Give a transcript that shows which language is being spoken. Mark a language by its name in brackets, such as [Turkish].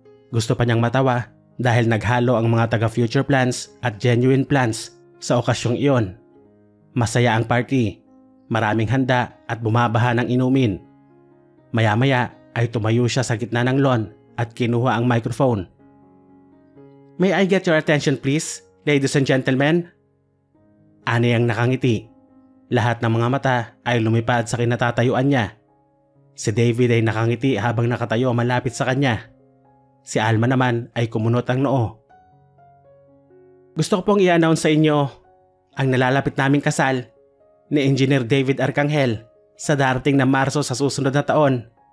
[Filipino] Gusto pa niyang matawa dahil naghalo ang mga taga Future Plans at Genuine Plans sa okasyong iyon. Masaya ang party, maraming handa at bumabaha ng inumin. Maya-maya ay tumayo siya sa gitna ng lawn at kinuha ang microphone. [English] May I get your attention please, ladies and gentlemen? [Filipino] Ani ang nakangiti. Lahat ng mga mata ay lumipad sa kinatatayuan niya. Si David ay nakangiti habang nakatayo malapit sa kanya. Si Alma naman ay kumunot ang noo. Gusto ko pong i-announce sa inyo ang nalalapit naming kasal ni Engineer David Arcangel sa darating na Marso sa susunod na taon.